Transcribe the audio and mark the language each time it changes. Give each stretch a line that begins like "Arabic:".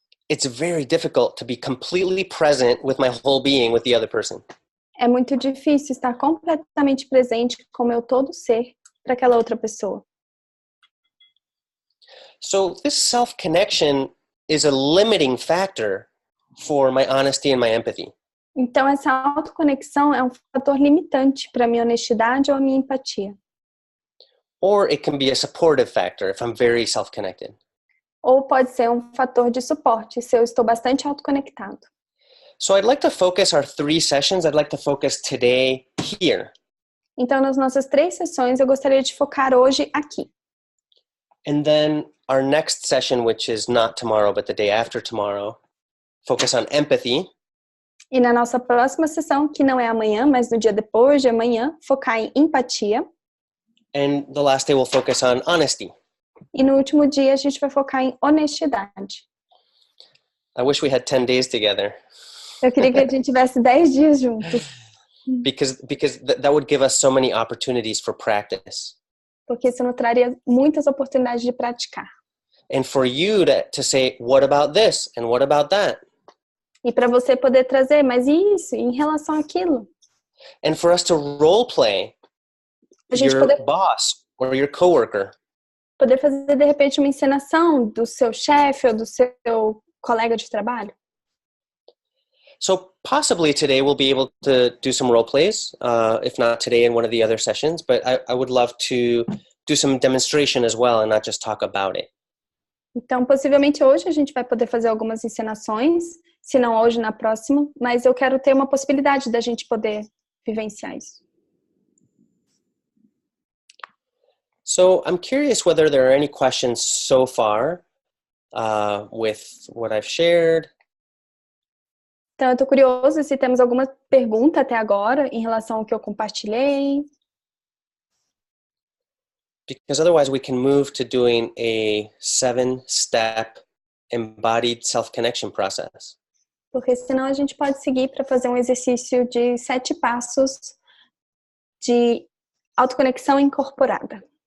English: it's very difficult to be completely present with my whole being with the other person.
Portuguese: é muito difícil estar completamente presente com o meu todo ser para aquela outra pessoa.
English: So this self-connection is a limiting factor for my honesty and my empathy.
Portuguese: Então, essa autoconexão é um fator limitante para a minha honestidade ou a minha empatia.
English: Or it can be a supportive factor if I'm very self-connected.
Portuguese: Ou pode ser um fator de suporte, se eu estou bastante autoconectado.
English: So I'd like to focus our 3 sessions. I'd like to focus today here.
Portuguese: Então, nas nossas 3 sessões, eu gostaria de focar hoje aqui.
English: And then our next session, which is not tomorrow, but the day after tomorrow, focus on empathy.
Portuguese: E na nossa próxima sessão, que não é amanhã, mas no dia depois de amanhã, focar em empatia.
English: And the last day we'll focus on honesty.
Portuguese: E no último dia, a gente vai focar em honestidade.
English: I wish we had 10 days together.
Portuguese: Eu queria que a gente tivesse 10 dias juntos.
English: Because that would give us so many opportunities for practice.
Portuguese: Porque isso nos traria muitas oportunidades de praticar.
English: And for you to say, what about this? And what about that?
Portuguese: E para você poder trazer, mas isso, em relação àquilo.
English: And for us to role play
Portuguese: A gente
English: your
Portuguese: poder
English: boss or your coworker.
Portuguese: Poder fazer, de repente, uma encenação do seu chefe ou do seu colega de trabalho.
English: So possibly today we'll be able to do some role plays, if not today in one of the other sessions, but I would love to do some demonstration as well and not just talk about it.
Portuguese: Então, possivelmente hoje a gente vai poder fazer algumas encenações, se não hoje, na próxima, mas eu quero ter uma possibilidade da gente poder vivenciar isso.
English: So I'm curious whether there are any questions so far with what I've shared.
Portuguese: Então, eu estou curiosa se temos alguma pergunta até agora em relação ao que eu compartilhei.
English: Because otherwise we can move to doing a 7-step embodied self-connection process.
Portuguese: Porque senão a gente pode seguir para fazer um exercício de 7 passos de autoconexão incorporada.